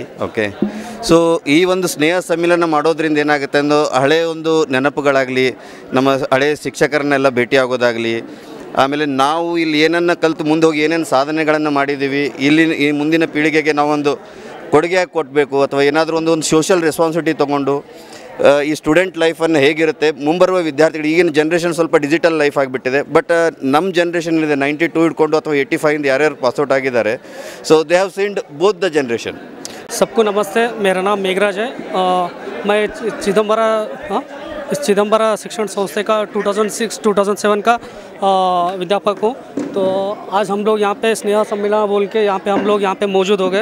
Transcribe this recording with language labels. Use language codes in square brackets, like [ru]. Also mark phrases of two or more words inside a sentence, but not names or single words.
[kn] ಓಕೆ, ಸೊ ಈ ಒಂದು ಸ್ನೇಹ ಸಮ್ಮಿಲನ ಮಾಡೋದ್ರಿಂದ ಏನಾಗುತ್ತೆ ಅಂದು ಹಳೆಯ ಒಂದು ನೆನಪುಗಳಾಗಲಿ, ನಮ್ಮ ಹಳೆಯ ಶಿಕ್ಷಕರನ್ನೆಲ್ಲ ಭೇಟಿಯಾಗೋದಾಗಲಿ, ಆಮೇಲೆ ನಾವು ಇಲ್ಲಿ ಏನನ್ನು ಕಲಿತು ಮುಂದೆ ಹೋಗಿ ಏನೇನು ಸಾಧನೆಗಳನ್ನು ಮಾಡಿದ್ದೀವಿ, ಇಲ್ಲಿ ಈ ಮುಂದಿನ ಪೀಳಿಗೆಗೆ ನಾವೊಂದು ಕೊಡುಗೆಯಾಗಿ ಕೊಡಬೇಕು ಅಥವಾ ಏನಾದರೂ ಒಂದು [en] social responsibility [kn] ತೊಗೊಂಡು ಈ ಸ್ಟೂಡೆಂಟ್ ಲೈಫನ್ನು ಹೇಗಿರುತ್ತೆ, ಮುಂಬರುವ ವಿದ್ಯಾರ್ಥಿಗಳು, ಈಗಿನ ಜನ್ರೇಷನ್ ಸ್ವಲ್ಪ [en] digital life [kn] ಆಗಿಬಿಟ್ಟಿದೆ. ಬಟ್ ನಮ್ಮ ಜನ್ರೇಷನ್ ಇದೆ 92 ಹಿಡ್ಕೊಂಡು ಅಥವಾ 85 ಯಾರ್ಯಾರು ಪಾಸ್ಔಟ್ ಆಗಿದ್ದಾರೆ. [en] so they have seen both the generation. [hi] सबको नमस्ते, मेरा नाम मेघराज है। मैं चिदंबरा शिक्षण संस्था का 2006-2007 का विद्यापक हूँ। तो आज हम लोग यहाँ पे स्नेह सम्मेलन बोल के हम लोग यहाँ पे मौजूद हो गए।